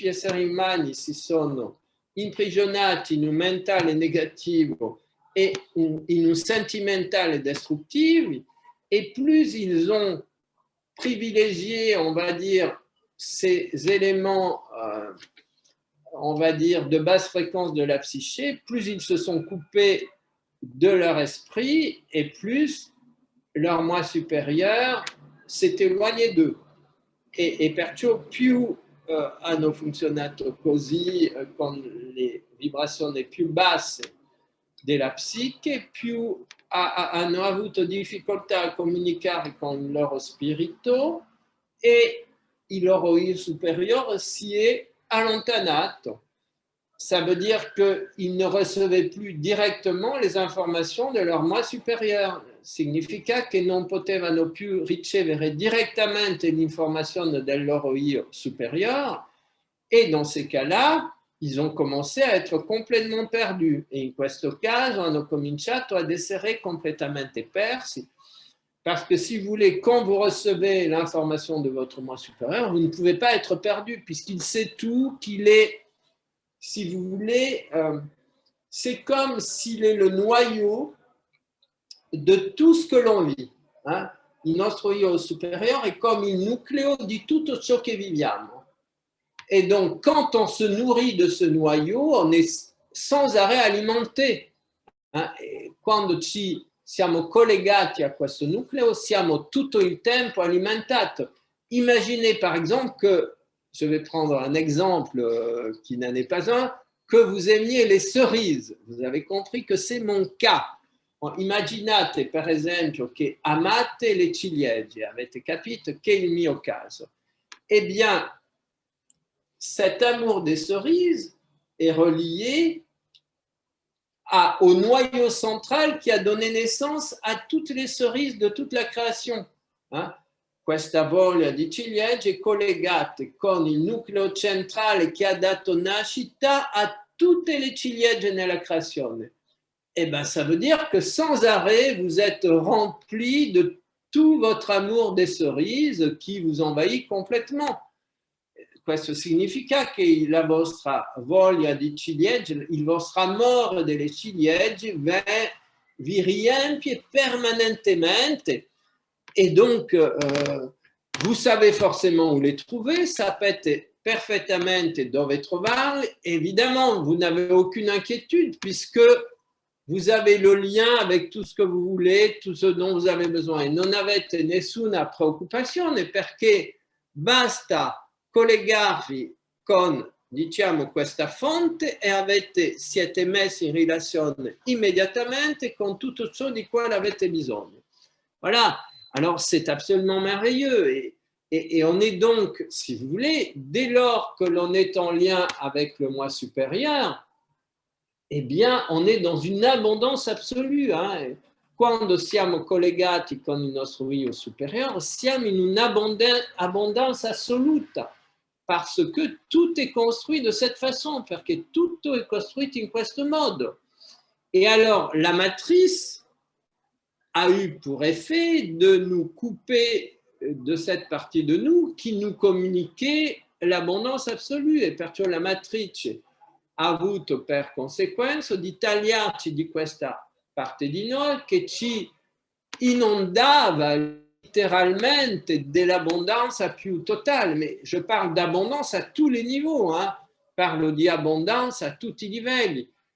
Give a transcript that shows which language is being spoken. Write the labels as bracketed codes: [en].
[it] Gli esseri umani si sono imprigionati in un mentale negativo e in un sentimentale destruttivo, [fr] et plus ils ont privilégié, on va dire, ces éléments, on va dire, de basse fréquence de la psyché, plus ils se sont coupés de leur esprit et plus leur moi supérieur s'est éloigné d'eux. [it] E perciò più hanno funzionato così, con le vibrazioni più basse della psiche, più hanno avuto difficoltà a comunicare con il loro spirito, e il loro io superiore si è allontanato. [fr] Ça veut dire qu'ils ne recevaient plus directement les informations de leur moi supérieur. [it] Significa che non potevano più ricevere direttamente l'informazione del loro io [fr] supérieur, et dans ces cas-là, ils ont commencé à être complètement perdus. [it] Et in questo caso hanno cominciato ad essere completamente persi. [fr] Parce que si vous voulez, quand vous recevez l'information de votre moi supérieur, vous ne pouvez pas être perdu, puisqu'il sait tout, qu'il est, si vous voulez, c'est comme s'il est le noyau de tout ce que l'on vit. Hein? [it] Il nostro io [fr] supérieur est comme [it] il nucleo di tutto ciò che viviamo. [fr] Et donc, quand on se nourrit de ce noyau, on est sans arrêt alimenté. Hein? [it] E quando ci siamo collegati a questo nucleo, siamo tutto il tempo alimentato. [fr] Imaginez par exemple que, je vais prendre un exemple qui n'en est pas un, que vous aimiez les cerises. Vous avez compris que c'est mon cas. [it] Immaginate per esempio che amate le ciliegie, avete capito che è il mio caso. [fr] Eh bien, cet amour des cerises est relié au noyau central qui a donné naissance à toutes les cerises de toute la création. Hein? [it] Questa voglia di ciliegie è collegata con il nucleo centrale che ha dato nascita a tutte le ciliegie nella creazione. [fr] Eh bien, ça veut dire que sans arrêt, vous êtes rempli de tout votre amour des cerises qui vous envahit complètement. [it] Questo significa che la vostra voglia di ciliegie, il vostro amore delle ciliegie vi riempie permanentemente, [fr] et donc vous savez forcément où les trouver, [it] sapete perfettamente dove trovarli. [fr] Évidemment, vous n'avez aucune inquiétude puisque vous avez le lien avec tout ce que vous voulez, tout ce dont vous avez besoin. [it] Non avete nessuna preoccupazione perché basta collegarvi con, diciamo, questa fonte e siete messi in relazione immediatamente con tutto ciò di cui avete bisogno. [fr] Voilà, alors c'est absolument merveilleux et on est donc, si vous voulez, dès lors que l'on est en lien avec le moi supérieur, eh bien, on est dans une abondance absolue. Hein? [it] Quando siamo collegati con il nostro io superiore, siamo in un'abbondanza assoluta, [fr] parce que tout est construit de cette façon, [it] perché tutto è costruito in questo modo. [fr] Et alors, la matrice a eu pour effet de nous couper de cette partie de nous qui nous communiquait l'abondance absolue. [it] E perciò la matrice ha avuto per conseguenza di tagliarci di questa parte di noi che ci inondava [fr] littéralement de l'abondance à plus totale. Mais je parle d'abondance à tous les niveaux, hein. Je parle d'abondance à tous les livelli.